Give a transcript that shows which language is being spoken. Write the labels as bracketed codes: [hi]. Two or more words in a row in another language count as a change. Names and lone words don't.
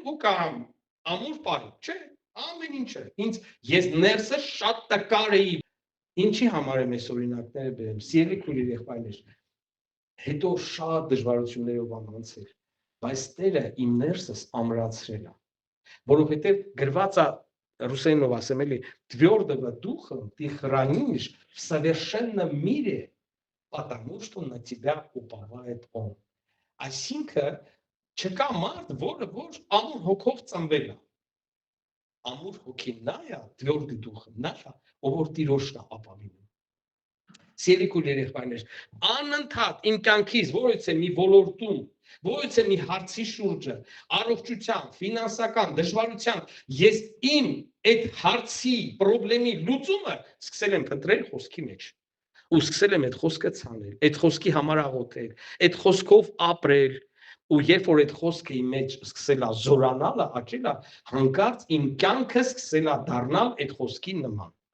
[hy] ու կամ ամուր պահի, չէ, ամեն ինչը, ես ներսը շատ տկար էի, ինչի համար եմ ես օրինակները բերեմ, սիրելի քույրեր եղբայրներ, հետո շատ դժվարություններով եմ անցել, բայց Տերը իմ ներսս ամրացրել է, որովհետև գրված է русейнով ասեմ էլի, [ru] твердого духа ты хранишь в совершенном мире, потому что на тебя уповает он. [hy] Այսինքն չկա մարդ, որը որ ամուր հոգով ծնվել է։ Ամուր հոգին նա է, [ru] твердый дух, [hy] նա է, ով որ Տիրոջն է ապավինում։ Սիրելի քույրեր եղբայրներ, անընդհատ իմ կյանքից որից է մի ոլորտում, որից է մի հարցի շուրջը, առողջության, ֆինանսական դժվարության, ես իմ այդ հարցի, խնդրի լուծումը սկսել եմ փնտրել խոսքի մեջ։ Ու սկսել եմ այդ խոսքը ցանել, այդ խոսքի համար աղոթել, այդ խոսքով ապրել, ու երբ որ այդ խոսքը իմ մեջ սկսել է զորանալ, աճել է, հանկարծ իմ կյանքը սկսել է դառնալ այդ խոսքի նման։